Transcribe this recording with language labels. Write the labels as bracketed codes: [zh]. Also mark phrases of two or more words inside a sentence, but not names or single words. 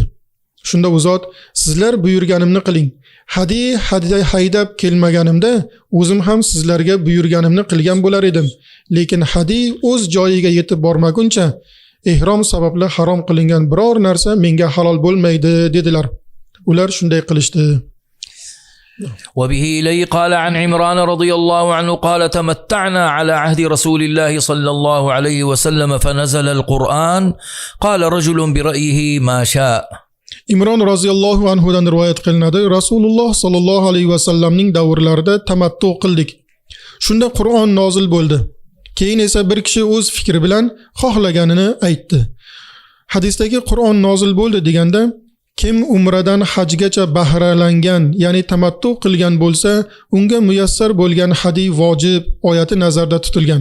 [uz] Shunda u zot, sizlar buyurganimni qiling. Hadiy haydab kelmaganimda o'zim ham sizlarga buyurganimni qilgan bo'lar edim. Lekin hadiy o'z joyiga yetib bormaguncha ehrom sababli harom qilingan biror narsa menga halol bo'lmaydi dedilar. Ular shunday qilishdi. [ar] وبه إليه قال عن عمران رضي الله عنه قال تمتعنا على عهد رسول الله صلى الله عليه وسلم فنزل القرآن قال رجل برأيه ما شاء. [uz] Imron [ar] رضي الله عنه [uz] rivoyat qilinadi. Rasululloh [ar] صلى الله عليه وسلم [uz] davrlarida tamattu qildik. Shunda Qur'on nozil bo'ldi. Keyin esa bir kishi o'z fikri bilan xohlaganini aytdi. Hadisdagi Qur'on nozil bo'ldi deganda kim umradan hajgacha bahralangan, ya'ni tamattu qilgan bo'lsa, unga muyassar bo'lgan hadiy vojib oyati nazarda tutilgan.